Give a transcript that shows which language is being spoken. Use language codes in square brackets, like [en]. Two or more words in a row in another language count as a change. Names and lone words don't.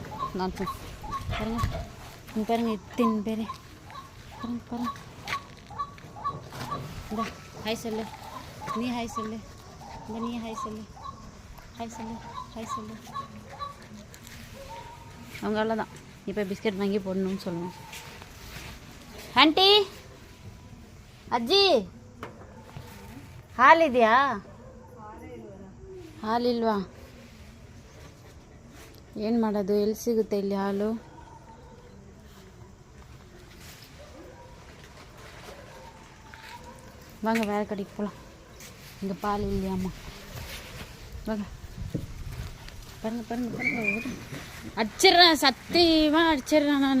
[ta] நான் பாருங்கள், இங்கே பாருங்கள், இத்தனை பேர் பாருங்க பாருங்க. இந்த ஹாய் சொல்லு, நீ ஹாய் சொல்லு, இந்த நீ ஹாய் சொல்லு, ஹாய் சொல்லு, ஹாய் சொல்லு. அவங்க அவ்வளோதான். இப்போ பிஸ்கெட் வாங்கி போடணும்னு சொல்லுவேன். [kn] ಆಂಟಿ ಅಜ್ಜಿ ಹಾಲಿದೆಯಾ? ಹಾಲಿಲ್ವಾ? ಏನು ಮಾಡೋದು, ಎಲ್ಲಿ ಸಿಗುತ್ತೆ ಇಲ್ಲಿ ಹಾಲು? [ta] வாங்க வேறு கடைக்கு போகலாம். இங்கே பால் இல்லையாம்மா, வாங்க. பாருங்க பாருங்க பாருங்க, அடிச்சிட்றேன், சத்தியமாக அடிச்சிட்றேன் நான்.